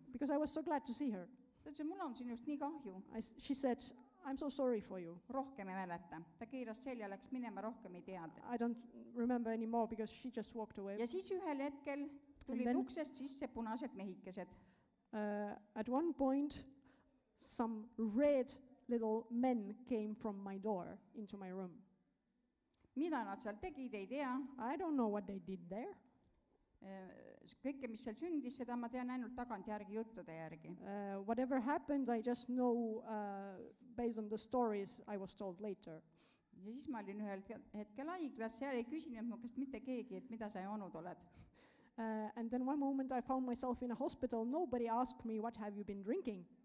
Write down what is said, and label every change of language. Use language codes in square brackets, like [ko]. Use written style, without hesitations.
[en] Because I was so glad to see her. [et] Ta ütles, mul on sinust nii kahju. [en] She said, I'm so sorry for you. [et] Rohkem ei mäleta. Ta keeras selja, läks minema, rohkem ei teadnud. [en] I don't remember anymore because she just walked away. [et] Ja siis ühel hetkel tulid [en] then- [et] uksest sisse punased mehikesed. [en] At one point, some red little men came from my door into my room. [et] Mida nad seal tegid, ei tea. [en] I don't know what they did there. [et] Kõike, mis seal sündis, seda ma tean ainult tagantjärgi juttude järgi. [en] Whatever happened, I just know based on the stories I was told later. [et] Ja siis ma olin ühel hetkel haiglas, seal ei küsinud mu käest mitte keegi, et mida sa joonud oled. [en] And then one moment I found myself in a hospital. Nobody asked me, what have you been drinking?